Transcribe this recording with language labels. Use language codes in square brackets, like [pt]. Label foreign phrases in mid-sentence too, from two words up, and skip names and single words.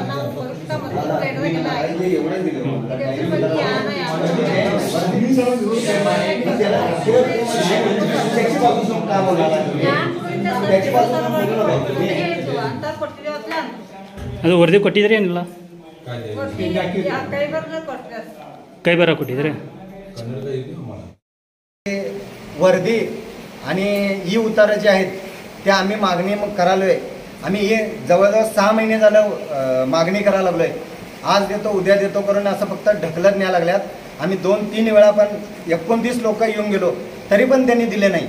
[kn] ನಾವು ಕೊಡ್ತಾ ಅಂತ ಕೊಟ್ಟಿದ್ದೀವಿ ಅದು ವರದಿ ಕೊಟ್ಟಿದ್ದೀರಿ ಏನಿಲ್ಲ? ಕೈ ಬರ್ದು ಕೊಟ್ಟಿದ್ದಾರೆ. ಕೈ ಬರ ಕೊಟ್ಟಿದ್ದೀರಿ? [mr] वर्दी आणि ई उतारा जे आहेत त्या आम्ही मागणी करालोय. आम्ही हे जवळजवळ 6 महिने झालं मागणी करायला लागलोय. आज देतो उद्या देतो करून असं फक्त ढकलत न्याय लागल्यात. आम्ही 2-3 वेळा पण 29 लोक येऊन गेलो तरी पण त्यांनी दिले नाही.